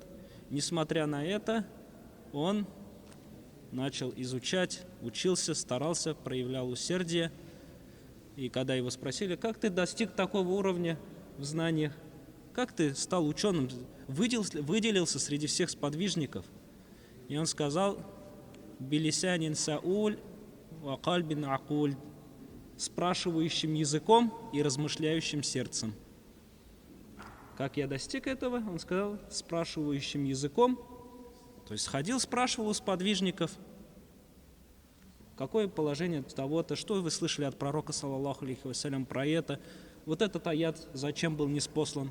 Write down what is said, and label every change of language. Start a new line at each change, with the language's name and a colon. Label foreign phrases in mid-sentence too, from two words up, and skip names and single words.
Russian: Несмотря на это, он начал изучать, учился, старался, проявлял усердие. И когда его спросили, как ты достиг такого уровня в знаниях, как ты стал ученым, выделился среди всех сподвижников, и он сказал:
Arabic: «بلسان سؤول وقلب عقول»,
Russian: спрашивающим языком и размышляющим сердцем. Как я достиг этого? Он сказал: спрашивающим языком. То есть ходил, спрашивал у сподвижников, какое положение того-то, что вы слышали от пророка,
Arabic: صلى الله عليه وسلم,
Russian: про это, вот этот аят зачем был ниспослан.